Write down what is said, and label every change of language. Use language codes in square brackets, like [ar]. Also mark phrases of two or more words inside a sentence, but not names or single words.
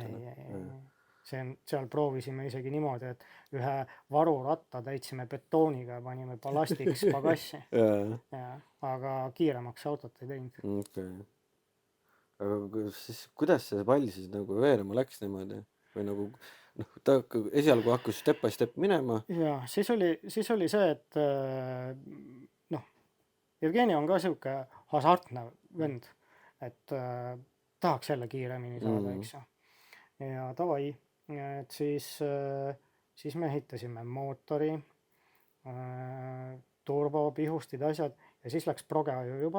[et] Seal proovisime isegi niimoodi, et ühe varuratta täitsime betooniga ja panime ballastiks pagassi. Aga kiiremaks autot ei teinud. Okay. Aga siis, kuidas see pall siis nagu veerema läks niimoodi? Või nagu, noh, ta esialgu hakkas [en] step by step [et] minema. Ja siis oli see, et noh, Jevgeni on ka sihuke hasartne vend, et tahaks jälle kiiremini saada, eks ju. Ja tavai, et siis me ehitasime mootori, turbo, pihustid, asjad ja siis läks progeaju juba.